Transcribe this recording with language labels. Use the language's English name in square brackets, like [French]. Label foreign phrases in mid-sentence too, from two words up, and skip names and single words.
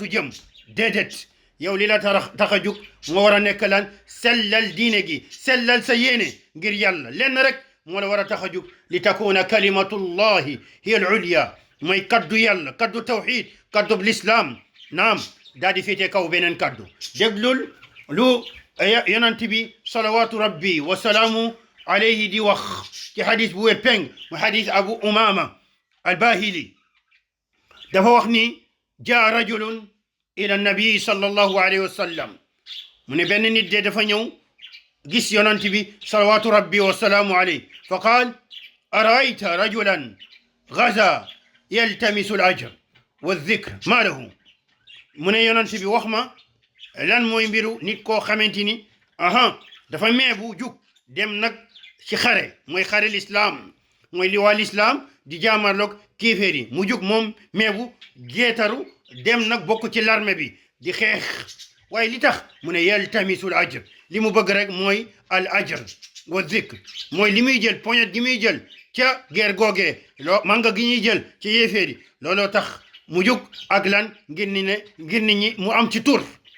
[Wolof] jëm déedéet yow li la tax a jug moo war a nekk lan sellal diine gi sellal sa yéene ngir yàlla lenn rek moo la war a tax a jug li [Arabic] تكون كلمة الله هي العليا [Wolof] mooy kaddu yàlla kaddu tawxid kaddu l'islam naam daa di féete kaw beneen kaddu déglul lu yonent bi [Arabic] صلوات ربي والسلام عليه [Wolof] di wax ci xadis bu wér peng mu xadis abu umama albahili dafa wax ni [Arabic] جاء رجل إلى النبي صلى الله عليه وسلم [Wolof] mu ne benn nit de dafa ñëw gis yonent bi [Arabic] صلوات ربي والسلام عليه فقال أرأيت رجلا غزا يلتمس الأجر والذكر ما له [Wolof] mu ne yonent bi wax ma lan mooy mbiru nit koo xamante ni dafa meebu jug dem nag ci xare mooy xare l'islam mooy li waa l'islam di jaamarloog kéeféer yi mu jug moom meebu jeetaru dem nag bokk ci l'armée bi di xeex waaye li tax mu ne [Arabic] يلتمس الأجر [Wolof] li mu bëgg rek mooy [Arabic] الأجر والذكر [Wolof] mooy li muy jël poñet gi muy jël ca guerre googee manga gi ñuy jël ci yéeféer yi looloo tax mu jug ak lan ngir nit ñi mu am ci tur